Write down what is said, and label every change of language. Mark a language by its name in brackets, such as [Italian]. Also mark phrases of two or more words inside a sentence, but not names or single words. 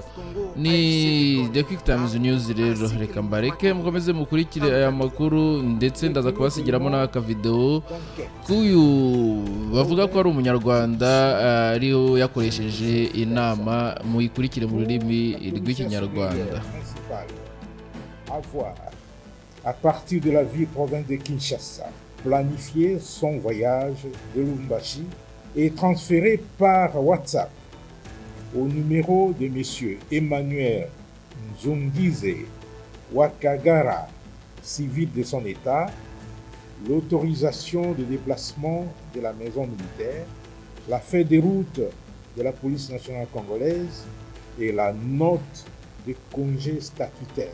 [Kinyarwanda] Ni The Quick Times News rero reka mbareke mukomeze mukurikire aya makuru ndetse ndaza kubasigiramo n'aka video kuyu bavuga ko ari umunyarwanda ariho yakoresheje inama muyikurikire mu rurimi rw'ikinyarwanda. [French] À partir de la ville province de Kinshasa, planifier son voyage de Lubumbashi et transféré par WhatsApp au numéro de M. Emmanuel Nzongize Wakagara, civil de son état, l'autorisation de déplacement de la maison militaire, la feuille de route de la police nationale congolaise et la note de congé statutaire.